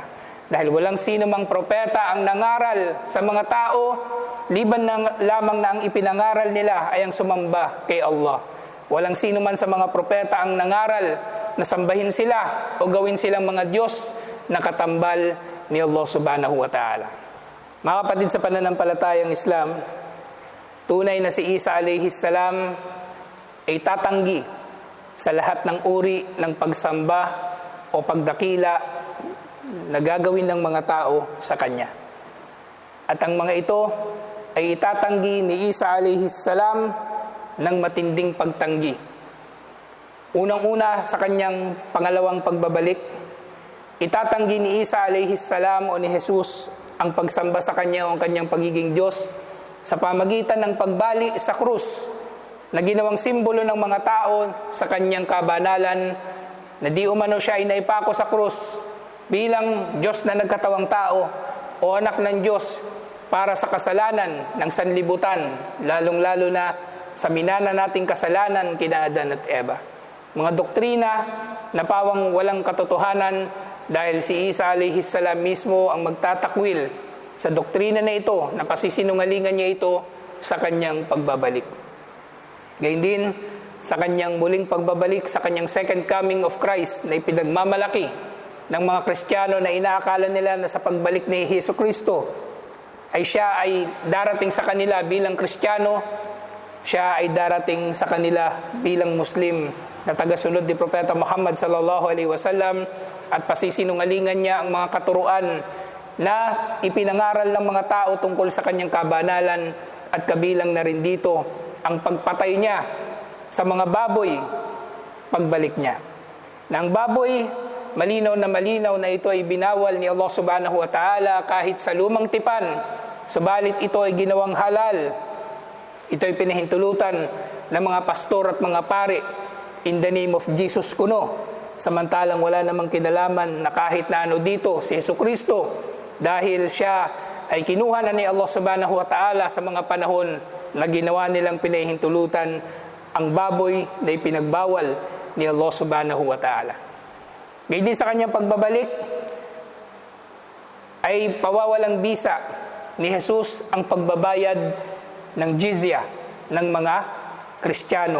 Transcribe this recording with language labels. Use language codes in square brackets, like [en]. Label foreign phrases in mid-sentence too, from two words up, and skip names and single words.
[tl] Dahil walang sino mang propeta ang nangaral sa mga tao, liban lamang na ang ipinangaral nila ay ang sumamba kay Allah. Walang sino man sa mga propeta ang nangaral na sambahin sila o gawin silang mga Diyos na katambal ni Allah [ar] سبحانه وتعالى. [tl] Mga kapatid sa pananampalatayang Islam, tunay na si Isa [ar] عليه السلام [tl] ay tatanggi sa lahat ng uri ng pagsamba o pagdakila na gagawin ng mga tao sa Kanya. At ang mga ito ay itatanggi ni Isa [ar] عليه السلام [tl] ng matinding pagtanggi. Unang-una sa Kanyang pangalawang pagbabalik, itatanggi ni Isa [ar] عليه السلام [tl] o ni Jesus ang pagsamba sa Kanya o ang Kanyang pagiging Diyos sa pamagitan ng pagbali sa krus na ginawang simbolo ng mga tao sa Kanyang kabanalan na di umano siya ay naipako sa krus bilang Diyos na nagkatawang tao o anak ng Diyos para sa kasalanan ng sanlibutan, lalong-lalo na sa minana nating kasalanan kina Adan at Eva. Mga doktrina na pawang walang katotohanan dahil si Isa [ar] عليه السلام [tl] mismo ang magtatakwil sa doktrina na ito, na pasisinungalingan niya ito sa kanyang pagbabalik. Gayun din, sa kanyang muling pagbabalik, sa kanyang [en] second coming of Christ [tl] na ipinagmamalaki ng mga Kristiyano na inaakala nila na sa pagbalik ni Jesucristo ay siya ay darating sa kanila bilang Kristiyano, siya ay darating sa kanila bilang Muslim na tagasunod ni Propeta Muhammad [ar] صلى الله عليه وسلم, [tl] at pasisinungalingan niya ang mga katuruan na ipinangaral ng mga tao tungkol sa kanyang kabanalan, at kabilang na rin dito ang pagpatay niya sa mga baboy pagbalik niya. Na ang baboy, malinaw na ito ay binawal ni Allah [ar] سبحانه وتعالى [tl] kahit sa lumang tipan, subalit ito ay ginawang halal. Ito ay pinahintulutan ng mga pastor at mga pare [en] in the name of Jesus [tl] kuno, samantalang wala namang kinalaman na kahit na ano dito si Jesucristo, dahil siya ay kinuha na ni Allah [ar] سبحانه وتعالى [tl] sa mga panahon na ginawa nilang pinahintulutan ang baboy na ipinagbawal ni Allah [ar] سبحانه وتعالى. [tl] Gayun din sa kanyang pagbabalik ay pawawalang bisa ni Jesus ang pagbabayad ng jizya ng mga Kristiyano.